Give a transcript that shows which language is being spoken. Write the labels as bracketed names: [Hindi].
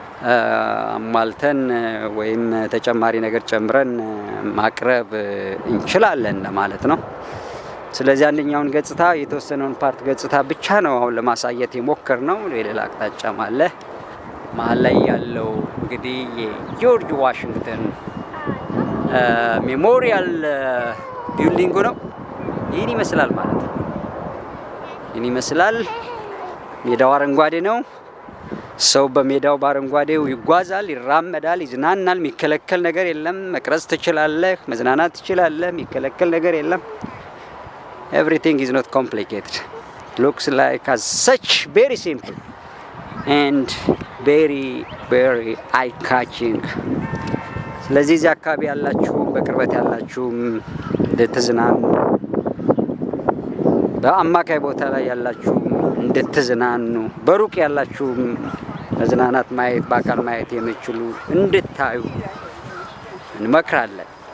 [Amharic] አሟልተን ወይም ተጨማሪ ነገር ጨምረን ማቅረብ እንችላለን ማለት ነው። ስለዚህ አንደኛውን ገጽታ የተወሰነውን ፓርት ገጽታ ብቻ ነው አሁን ለማሳየት የሞከር ነው። ሌላ አቅጣጫም አለ። መሀል ላይ ያለው እንግዲህ የጆርጅ ዋሽንግተን ሜሞሪያል ቢልዲንጉ ነው። ይህን ይመስላል ማለት ነው። ይህን ይመስላል። ሜዳው አረንጓዴ ነው። ሰው በሜዳው በአረንጓዴው ይጓዛል፣ ይራመዳል፣ ይዝናናል። የሚከለከል ነገር የለም። መቅረጽ ትችላለህ፣ መዝናናት ትችላለህ። የሚከለከል ነገር የለም። [English] Everything is not complicated. Looks like as such very simple and very eye-catching. [Amharic] ስለዚህ እዚህ አካባቢ ያላችሁ በቅርበት ያላችሁ እንድትዝናኑ፣ በአማካይ ቦታ ላይ ያላችሁ እንድትዝናኑ፣ በሩቅ ያላችሁ መዝናናት ማየት በአካል ማየት የምችሉ እንድታዩ እንመክራለን።